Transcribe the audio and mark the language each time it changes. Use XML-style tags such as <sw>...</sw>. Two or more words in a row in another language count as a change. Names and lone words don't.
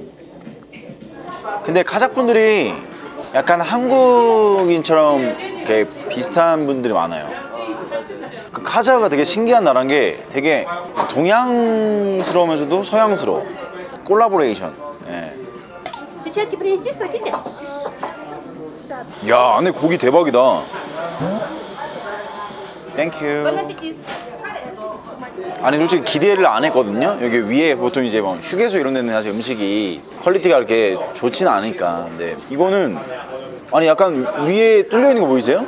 <ko>근데 카자흐분들이 약간 한국인처럼 이렇게 비슷한 분들이 많아요. 그 카자흐가 되게 신기한 나라인 게 되게 동양스러우면서도 서양스러워. 콜라보레이션. 예.</ko> <ru>Сейчас принести, спросите?</ru> <ko>야, 안에 고기 대박이다.</ko> <fr>Bon</fr> <ko>땡큐.</ko> <fr>appétit.</fr> <ko>아니 솔직히 기대를 안 했거든요. 여기 위에 보통 이제 뭐 휴게소 이런 데는 사실 음식이 퀄리티가 이렇게 좋지는 않으니까. 근데 이거는 아니 약간 위에 뚫려 있는 거 보이세요?</ko>